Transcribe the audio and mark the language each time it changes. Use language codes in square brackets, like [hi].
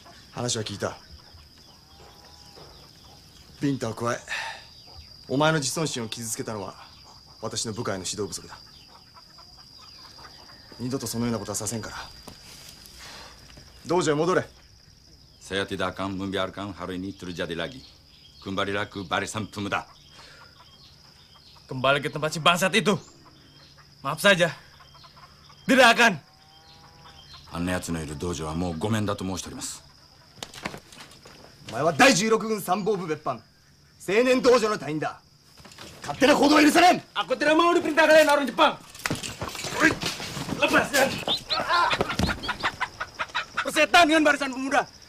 [ja] 話は聞いた。ビンタを加えお前の自尊心を傷つけたのは私の部下への指導不足だ。二度とそのようなことはさせんから道場へ戻れ。 [id] Saya tidak akan membiarkan hari ini terjadi lagi. Kembalilah ke barisan pemuda. Kembali ke tempat si bangsat itu. Maaf saja. Tidak akan. [ja] あんな奴のいる道場はもうごめんだと申しております。お前は第16軍参謀部別班青年道場の隊員だ。勝手な行動は許されん。 [id] Aku tidak mau diperintahkan oleh orang Jepang. Lepas dan persetan dengan barisan pemuda.